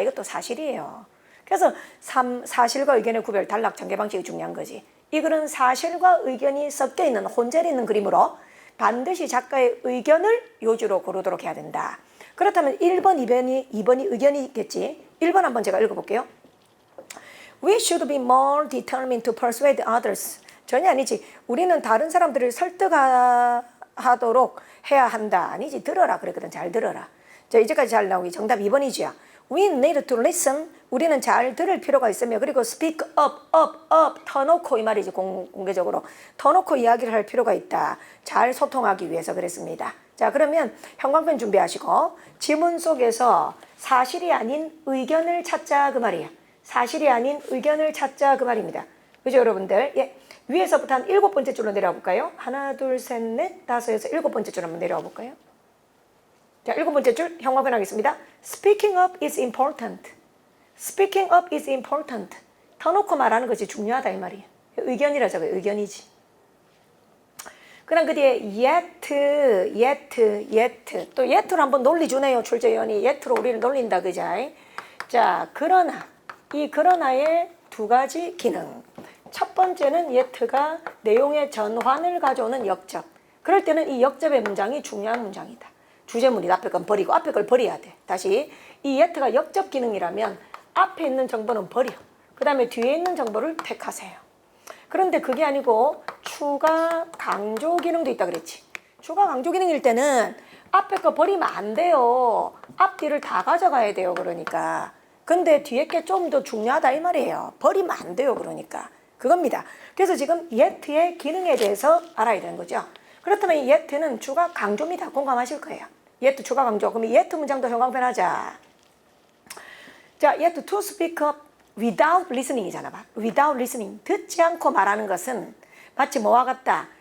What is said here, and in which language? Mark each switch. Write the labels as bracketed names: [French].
[Korean] 이것도 사실이에요. 그래서 사실과 의견의 구별, 단락 전개 방식이 중요한 거지. 이 글은 사실과 의견이 섞여 있는 혼재되어 있는 그림으로 반드시 작가의 의견을 요지로 고르도록 해야 된다. 그렇다면 1번, 2번이 의견이겠지. 1번 한번 제가 읽어볼게요. [English] We should be more determined to persuade others. [Korean] 전혀 아니지. 우리는 다른 사람들을 설득하도록 해야 한다. 아니지. 들어라. 그랬거든. 잘 들어라. 자, 이제까지 잘 나오기. 정답 2번이지요. [English] We need to listen. [Korean] 우리는 잘 들을 필요가 있으며 그리고 speak up. 터놓고 이 말이지. 공개적으로. 터놓고 이야기를 할 필요가 있다. 잘 소통하기 위해서 그랬습니다. 자, 그러면 형광펜 준비하시고 지문 속에서 사실이 아닌 의견을 찾자 그 말이에요. 사실이 아닌 의견을 찾자 그 말입니다. 그죠, 여러분들? 예. 위에서부터 한 7번째 줄로 내려와 볼까요? 하나, 둘, 셋, 넷, 다섯에서 7번째 줄 한번 내려와 볼까요? 자, 7번째 줄 형광펜 하겠습니다. [English] Speaking up is important. Speaking up is important. [Korean] 터놓고 말하는 것이 중요하다 이 말이에요. 의견이라 적어요. 의견이지. 그 다음 그 뒤에 yet. 또 yet로 한번 논리주네요. 출제위원이 yet로 우리를 놀린다. 그죠? 자, 그러나. 이 그러나의 2가지 기능. 첫 번째는 yet가 내용의 전환을 가져오는 역접. 그럴 때는 이 역접의 문장이 중요한 문장이다. 주제문이다. 앞에 건 버리고 앞에 걸 버려야 돼. 다시 이 yet가 역접 기능이라면 앞에 있는 정보는 버려. 그 다음에 뒤에 있는 정보를 택하세요. 그런데 그게 아니고 추가 강조 기능도 있다 그랬지. 추가 강조 기능일 때는 앞에 거 버리면 안 돼요. 앞뒤를 다 가져가야 돼요. 그러니까. 근데 뒤에 게 좀 더 중요하다 이 말이에요. 버리면 안 돼요. 그러니까. 그겁니다. 그래서 지금 yet의 기능에 대해서 알아야 되는 거죠. 그렇다면 이 yet는 추가 강조입니다. 공감하실 거예요. yet 추가 강조. 그럼 yet 문장도 형광펜하자. [English] 자, yet to speak up without listening 이잖아. 봐. without listening. [Korean] 듣지 않고 말하는 것은 마치 뭐와 같다.